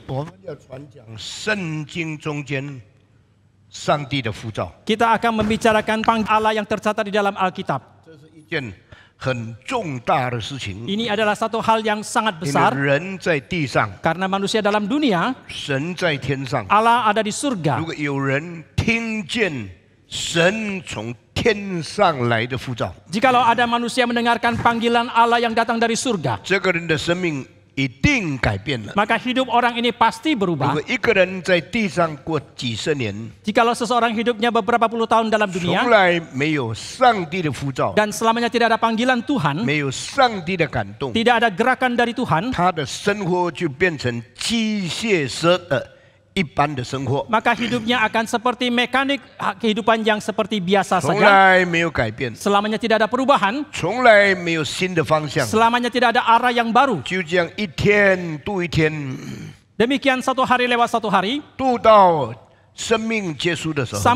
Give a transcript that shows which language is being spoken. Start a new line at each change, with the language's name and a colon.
Chinese: 我们要传讲圣经中间上帝的呼召，
Indonesian: kita akan membicarakan panggilan Allah yang tercatat di dalam Alkitab.
Chinese: 这是一件很重大的事情。
Indonesian: Ini adalah satu hal yang sangat
Chinese: 因为
Indonesian: besar
Chinese: 人在地上，
Indonesian: karena manusia dalam dunia,
Chinese: 神在天上。
Indonesian: Allah ada di
Chinese: 如
Indonesian: surga.
Chinese: 果有人听见神从天上来的呼召，
Indonesian: Jikalau ada manusia mendengarkan panggilan Allah yang datang dari surga,
Chinese: 这个人的生命一定改变了。
Indonesian: maka hidup orang ini pasti
Chinese: 如
Indonesian: berubah.
Chinese: 果一个人在地上过几十年，
Indonesian: Jikalau seseorang hidupnya beberapa puluh tahun dalam
Chinese: 从
Indonesian: dunia
Chinese: 来没有上帝的呼召，
Indonesian: dan selamanya tidak ada panggilan Tuhan,
Chinese: 没有上帝的感动，
Indonesian: tidak ada gerakan dari Tuhan,
Chinese: 他的生活就变成机械式的一般的生活，
Indonesian: maka hidupnya akan seperti mekanik kehidupan yang seperti biasa
Chinese: 从
Indonesian: saja.
Chinese: 来没有改变，
Indonesian: Selamanya tidak ada perubahan,
Chinese: 从来没有新的方向，
Indonesian: selamanya tidak ada arah yang baru.
Chinese: 就这样一天度一天，
Indonesian: Demikian satu hari lewat satu hari,
Chinese: 度到生命结束的时候，